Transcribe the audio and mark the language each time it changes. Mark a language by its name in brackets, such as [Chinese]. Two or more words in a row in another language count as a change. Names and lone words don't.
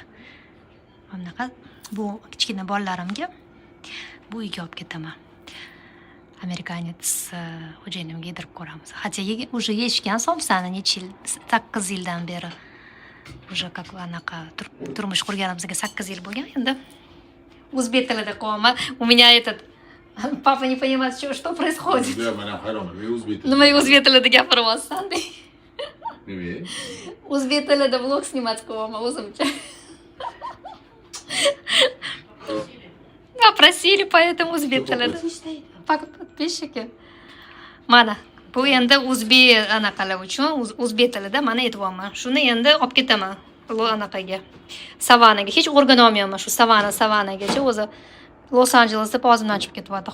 [Uzbek] Mana bunaqa bu kichkina bolalarimga bu uyga olib ketaman. Amerikanец xo'jayinimga yedirib ko'ramiz. Hatto уже yechgan somsani necha yil, 8 yildan beri. [Russian] Уже как [Uzbek] anaqa turmush qurganimizga 8 yil bo'lgan endi. O'zbek tilida qilaman. [Russian] У меня этот папа не понимает, что происходит. Да, [Uzbek] mana hayronman. O'zbek tilida. Nimaga o'zbek tilida gapiryapsan dey. Nima? O'zbek tilida vlog snimat qilaman o'zimcha. [Russian] Просили, поэтому [Uzbek] o'zbek tilida. Подписчики. Mana bu endi o'zbek anaqalar uchun o'zbek tilida mana aytyapman. Shuni endi olib ketaman anaqaga. Savanaga. Hech o'rganolmayman shu Savanagacha o'zi Los-Anjelesda o'zimdan chiqib ketyapti.